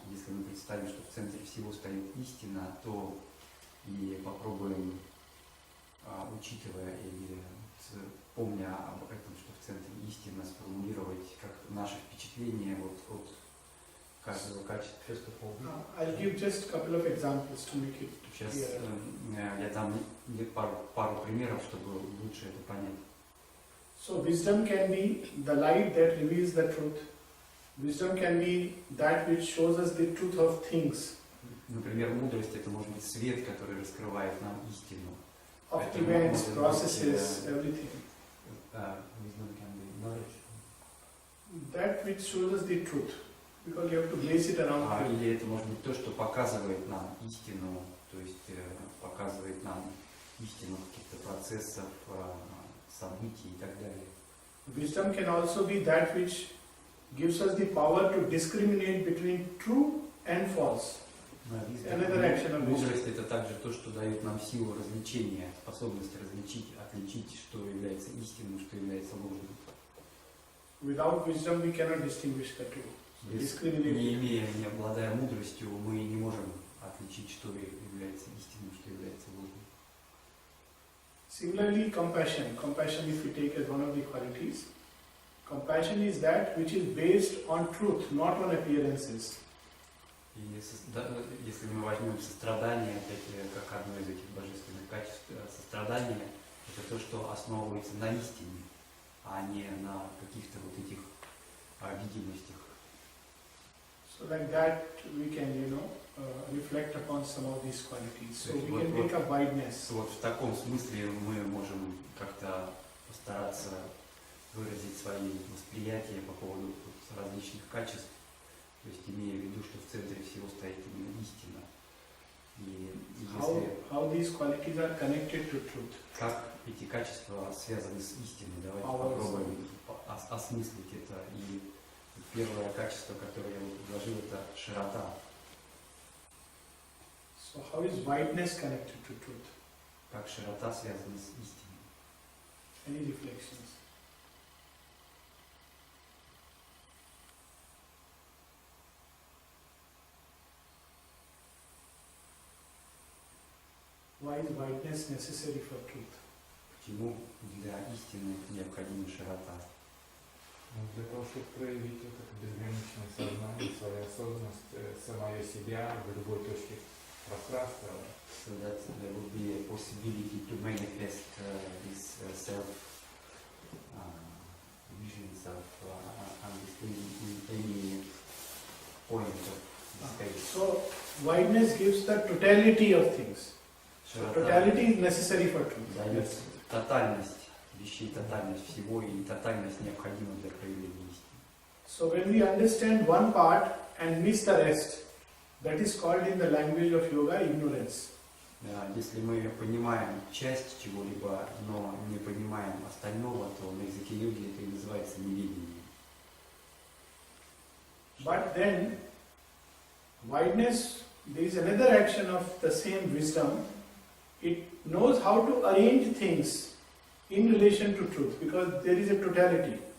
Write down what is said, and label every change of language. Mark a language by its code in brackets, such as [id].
[ru] Если мы представим, что в центре всего стоит истина, то и попробуем, учитывая или помня об этом, что в центре истина, сформулировать как наше впечатление от каждого качества. [en] I'll give just a couple of examples to make it [ru] Сейчас [en] clear. [ru] я дам пару примеров, чтобы лучше это понять. [en] So wisdom can be the light that reveals the truth. Wisdom can be that which shows us the truth of things. [ru] Например, мудрость — это может быть свет, который раскрывает нам истину. [en] Of events, processes, everything. Wisdom can be knowledge. That which shows us the truth. Because you have to place it around you. [ru] Или это может быть то, что показывает нам истину, то есть показывает нам истину каких-то процессов, событий и так далее. [en] Wisdom can also be that which gives us the power to discriminate between true and false. Another action of wisdom. [ru] Мудрость — это также то, что дает нам силу развлечения, способность различить, отличить, что является истинным, что является ложным. [en] Without wisdom we cannot distinguish the two. [ru] Не имея, не обладая мудростью, мы не можем отличить, что является истинным, что является ложным. [en] Similarly, compassion. Compassion, if we take as one of the qualities, compassion is that which is based on truth, not on appearances. [ru] И если мы возьмем сострадание, опять как одно из этих божественных качеств, сострадание — это то, что основывается на истине, а не на каких-то вот этих видимостях. [en] So like that we can, reflect upon some of these qualities. So we can take a wideness. [ru] Вот в таком смысле мы можем как-то постараться выразить свои восприятия по поводу различных качеств, то есть имея в виду, что в центре всего стоит именно истина. И если [en] how these qualities are connected to truth. [ru] Как эти качества связаны с истиной, давайте попробуем осмыслить это. И первое качество, которое я предложил, это широта. [en] So how is wideness connected to truth? [ru] Как широта связана с истиной? [en] Any reflections? Why is wideness necessary for truth? [ru] Почему для истины необходима широта? Для того, чтобы проявить это безграничное сознание, свою осознанность, самое себя в любой точке пространства. [en] So that there would be a possibility to manifest this self visions of understanding in any point of space. So wideness gives the totality of things. So totality is necessary for truth. [ru] Дает тотальность вещей, тотальность всего, и тотальность необходима для проявления истины. [en] So when we understand one part and miss the rest, that is called in the language of yoga ignorance. [ru] Если мы понимаем часть чего-либо, но не понимаем остального, то на языке йоги это и называется неведением. [en] But then, wideness, there is another action of the same wisdom. It knows how to arrange things in relation to truth, because there is a totality.